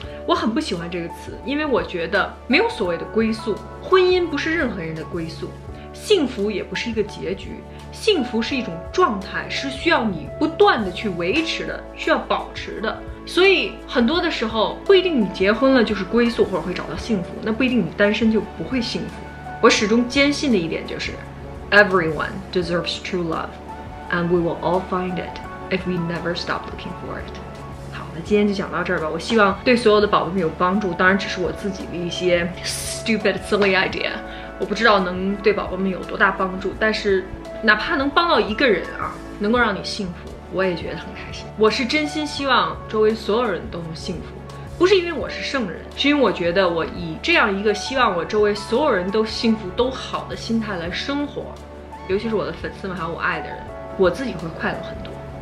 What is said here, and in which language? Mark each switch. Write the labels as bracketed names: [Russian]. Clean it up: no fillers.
[Chinese] 我很不喜欢这个词，因为我觉得没有所谓的归宿，婚姻不是任何人的归宿，幸福也不是一个结局，幸福是一种状态，是需要你不断的去维持的，需要保持的。所以很多的时候不一定你结婚了就是归宿或者会找到幸福，那不一定你单身就不会幸福。我始终坚信的一点就是 [English] everyone deserves true love and we will all find it if we never stop looking for it。 [Chinese] 好，那今天就讲到这儿吧。我希望对所有的宝宝们有帮助，当然只是我自己的一些 [English] stupid silly idea， [Chinese] 我不知道能对宝宝们有多大帮助，但是哪怕能帮到一个人啊，能够让你幸福，我也觉得很开心。我是真心希望周围所有人都能幸福，不是因为我是圣人，是因为我觉得我以这样一个希望我周围所有人都幸福都好的心态来生活，尤其是我的粉丝们还有我爱的人，我自己会快乐很多。